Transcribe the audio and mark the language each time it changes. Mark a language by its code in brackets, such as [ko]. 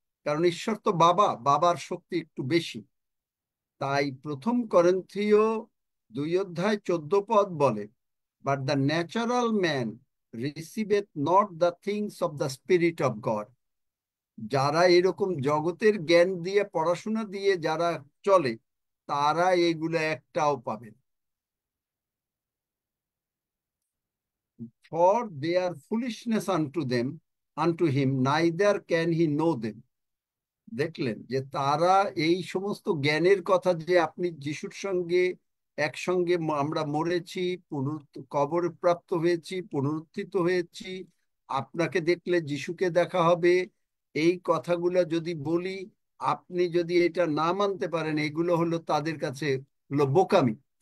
[bn] কারণ ঈশ্বর তো বাবা, বাবার শক্তি একটু বেশি। তাই প্রথম করিন্থীয় 2:14 বলে, [en] But the natural man receiveth not the things of the spirit of God. [bn] যারা এরকম জগতের জ্ঞান দিয়ে, পড়াশোনা দিয়ে যারা চলে, তারা এগুলো একটাও পাবে না। [en] For they are foolishness unto them, unto him, neither can he know them. [bn] দেখলেন যে তারা এই সমস্ত জ্ঞানের কথা, যে আপনি যিশুর সঙ্গে একসঙ্গে আমরা মরেছি, কবর প্রাপ্ত হয়েছি, পুনরুত্থিত হয়েছি, আপনাকে দেখলে যিশুকে দেখা হবে, এই কথাগুলো যদি বলি, আপনি যদি এটা না মানতে পারেন, এগুলো হলো তাদের কাছে হলো বোকামি।